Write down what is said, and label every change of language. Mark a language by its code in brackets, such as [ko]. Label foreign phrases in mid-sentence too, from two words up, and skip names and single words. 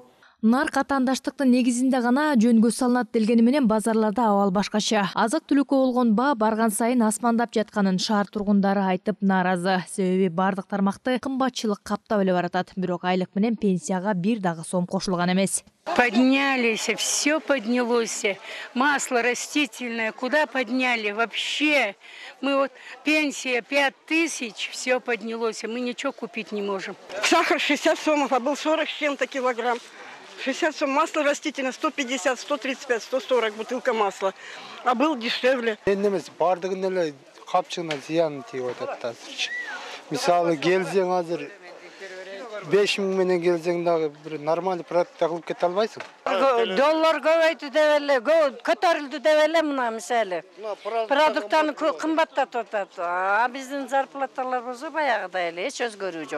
[ky] Нарк атаандаштыктын негизинде гана жөнгө салынат делгени менен базарларда абал башкача. Азык-түлүккө болгон баа барган сайын асмандап жатканын шаар тургундары айтып нааразы. Себеби бардык тармакты кымбатчылык каптап эле баратат. Бирок айлык менен пенсияга бир дагы сом кошулган эмес. [ru] Поднялись, все поднялось. Масло растительное, куда подняли вообще? Мы вот пенсия 5000, все поднялось, мы ничего купить не можем. Сахар 60 сомов, а был 40 с чем-то килограмм. 60 сом, масло растительное 150, 135, 140 бутылка масла, а был дешевле. [ky] Эмес бардыгын эле капчыгына зыян тийип атат азырчы. Мисалы келсең азыр 5000 менен келсең дагы бир [ru] нормальный продукт [ky] кылып кете албайсың. Доллар көбөйтү деп эле, көтөрүлдү деп эле мына мисалы. Продукттарды кымбаттатып атат. А биздин зарплаталар болсо баягыдай эле эч өзгөрүү жок.